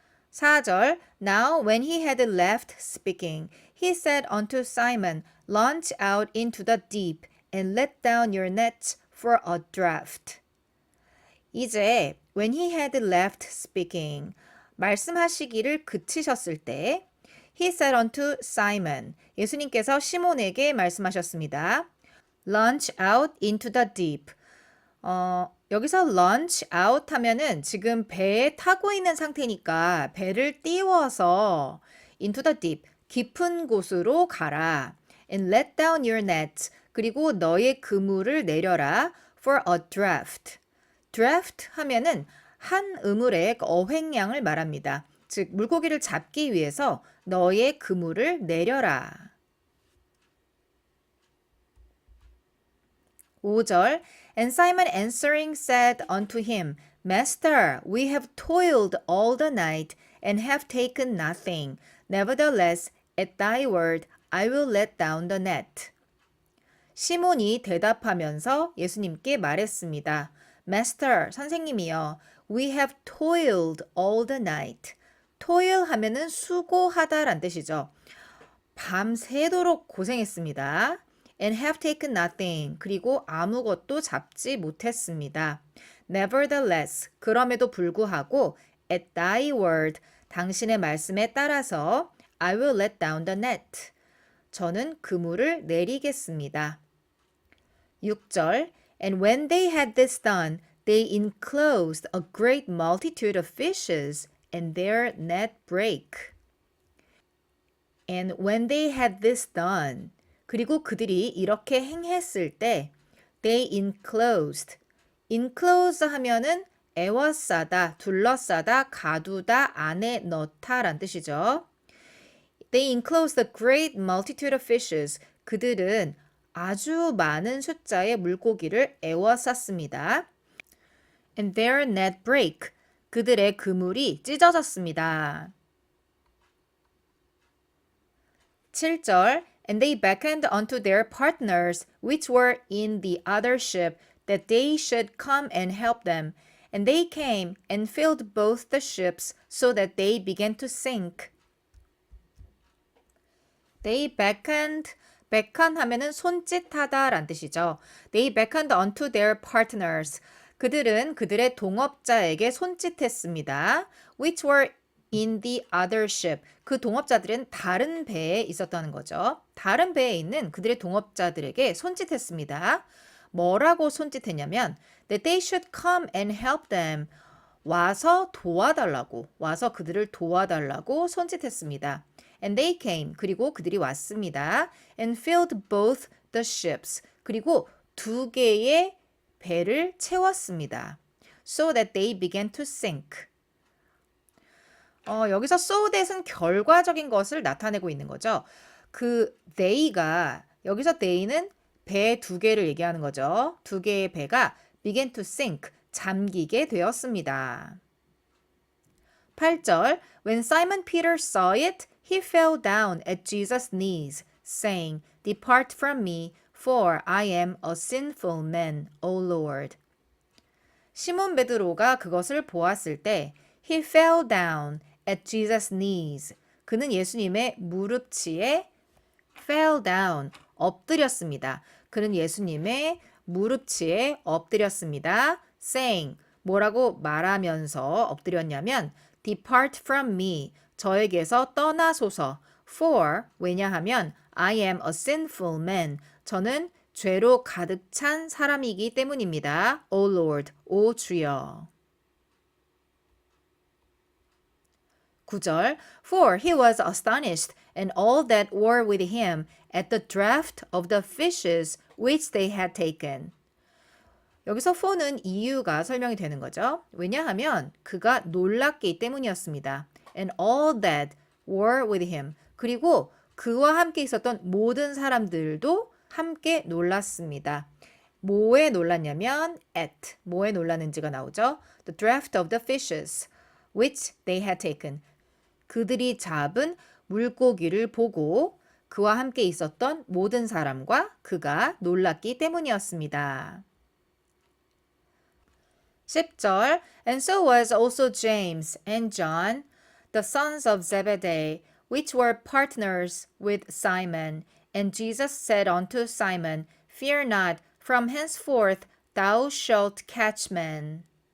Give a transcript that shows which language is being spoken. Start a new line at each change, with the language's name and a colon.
English: 4절 Now when he had left speaking, he said unto Simon, Launch out into the deep and let down your nets for a draught.
Korean: 이제
English: when he had left speaking,
Korean: 말씀하시기를 그치셨을 때
English: he said unto Simon,
Korean: 예수님께서 시몬에게 말씀하셨습니다.
English: Launch out into the deep.
Korean: 여기서
English: launch out
Korean: 하면은 지금 배에 타고 있는 상태니까 배를 띄워서
English: into the deep,
Korean: 깊은 곳으로 가라.
English: And let down your net.
Korean: 그리고 너의 그물을 내려라.
English: For a draught.
Korean: draft 하면은 한 우물의 어획량을 말합니다. 즉 물고기를 잡기 위해서 너의 그물을 내려라.
English: 5절 And Simon answering said unto him, Master, we have toiled all the night and have taken nothing. Nevertheless, at thy word, I will let down the net.
Korean: 시몬이 대답하면서 예수님께 말했습니다.
English: Master,
Korean: 선생님이여,
English: we have toiled all the night.
Korean: toil 하면은 수고하다란 뜻이죠. 밤새도록 고생했습니다.
English: And have taken nothing.
Korean: 그리고 아무것도 잡지 못했습니다.
English: Nevertheless,
Korean: 그럼에도 불구하고
English: at thy word,
Korean: 당신의 말씀에 따라서
English: I will let down the net.
Korean: 저는 그물을 내리겠습니다.
English: 6절 And when they had this done, they enclosed a great multitude of fishes, and their net brake. And when they had this done,
Korean: 그리고 그들이 이렇게 행했을 때
English: they enclosed. enclose
Korean: 하면은 에워싸다, 둘러싸다, 가두다, 안에 넣다 란 뜻이죠.
English: They enclosed a great multitude of fishes.
Korean: 그들은 아주 많은 숫자의 물고기를 에워쌌습니다.
English: And their net break.
Korean: 그들의 그물이 찢어졌습니다.
English: 7절 And they beckoned unto their partners which were in the other ship that they should come and help them. And they came and filled both the ships so that they began to sink. They beckoned,
Korean: beckon 하면은 손짓하다 란 뜻이죠.
English: They beckoned unto their partners.
Korean: 그들은 그들의 동업자에게 손짓했습니다.
English: Which were in the other ship.
Korean: 그 동업자들은 다른 배에 있었다는 거죠. 다른 배에 있는 그들의 동업자들에게 손짓했습니다. 뭐라고 손짓했냐면
English: that they should come and help them.
Korean: 와서 도와달라고, 와서 그들을 도와달라고 손짓했습니다.
English: And they came.
Korean: 그리고 그들이 왔습니다.
English: And filled both the ships.
Korean: 그리고 두 개의 배를 채웠습니다.
English: So that they began to sink.
Korean: 여기서 so that은 결과적인 것을 나타내고 있는 거죠. 그 they가 여기서 they는 배 두 개를 얘기하는 거죠. 두 개의 배가
English: began to sink.
Korean: 잠기게 되었습니다.
English: 8절 When Simon Peter saw it, he fell down at Jesus' knees, saying, Depart from me, for I am a sinful man, O Lord.
Korean: 시몬 베드로가 그것을 보았을 때
English: he fell down at Jesus' knees.
Korean: 그는 예수님의 무릎치에
English: fell down,
Korean: 엎드렸습니다. 그는 예수님의 무릎치에 엎드렸습니다.
English: saying,
Korean: 뭐라고 말하면서 엎드렸냐면
English: Depart from me,
Korean: 저에게서 떠나소서.
English: For,
Korean: 왜냐하면
English: I am a sinful man,
Korean: 저는 죄로 가득 찬 사람이기 때문입니다.
English: O Lord,
Korean: 오 주여.
English: 9절 For he was astonished, and all that were with him, at the draught of the fishes which they had taken.
Korean: 여기서 for는 이유가 설명이 되는 거죠. 왜냐하면 그가 놀랐기 때문이었습니다.
English: And all that were with him.
Korean: 그리고 그와 함께 있었던 모든 사람들도 함께 놀랐습니다. 뭐에 놀랐냐면 at, 뭐에 놀랐는지가 나오죠.
English: The draught of the fishes which they had taken.
Korean: 그들이 잡은 물고기를 보고 그와 함께 있었던 모든 사람과 그가 놀랐기 때문이었습니다.
English: 10절 And so was also James and John, the sons of Zebedee, which were partners with Simon. And Jesus said unto Simon, Fear not, from henceforth thou shalt catch men.